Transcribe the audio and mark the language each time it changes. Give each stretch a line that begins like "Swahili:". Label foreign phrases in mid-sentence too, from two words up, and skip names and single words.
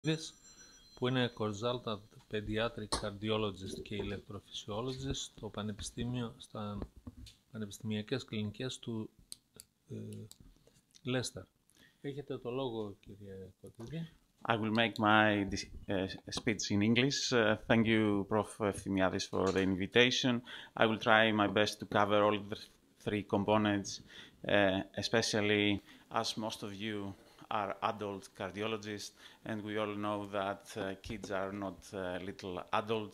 Greek: Kotidis, που είναι
English: consultant pediatric cardiologist
Greek: και electrophysiologist στο πανεπιστήμιο, στα πανεπιστημιακές κλινικές του Λέστερ. Έχετε το λόγο, κύριε Kotidis.
English: I will make my speech in English. Thank you, Prof. Thimiadis, for the invitation. I will try my best to cover all the three components, especially as most of you are adult cardiologists, and we all know that kids are not little adults.